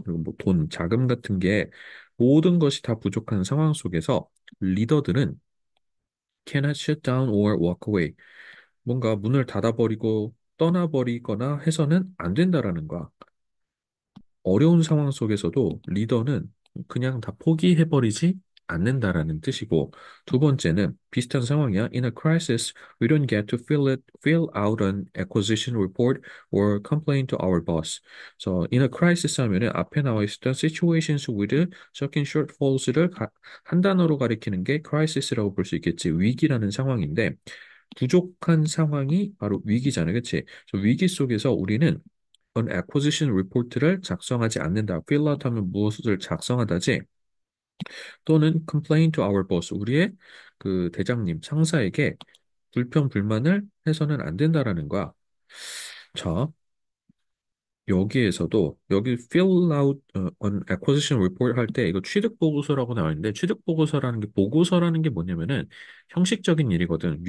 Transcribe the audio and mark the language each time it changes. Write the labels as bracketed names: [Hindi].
[Korean] 그리고 뭐 돈, 자금 같은 게 모든 것이 다 부족한 상황 속에서 리더들은 [English] cannot shut down or walk away. [Korean] 뭔가 문을 닫아버리고 떠나버리거나 해서는 안 된다라는 거야. 어려운 상황 속에서도 리더는 그냥 다 포기해버리지 않는다라는 뜻이고, 두 번째는 비슷한 상황이야. [English] In a crisis, we don't get to fill out an acquisition report or complain to our boss. [Korean] 그래서 [English] in a crisis [Korean] 하면은 앞에 나와 있었던 [English] situations with shocking shortfalls [Korean] 를 한 단어로 가리키는 게 crisis라고 볼 수 있겠지. 위기라는 상황인데, 부족한 상황이 바로 위기잖아요. 그치? 그래서 위기 속에서 우리는 [English] an acquisition report [Korean] 를 작성하지 않는다. [English] fill out [Korean] 하면 무엇을 작성하다지 또는 [English] complain to our boss. [Korean] 우리의 그 대장님, 상사에게 불평, 불만을 해서는 안 된다라는 거야. 자, 여기에서도 여기 [English] fill out an acquisition report [Korean] 할 때 이거 취득 보고서라고 나와 있는데 취득 보고서라는 게 보고서라는 게 뭐냐면은 형식적인 일이거든.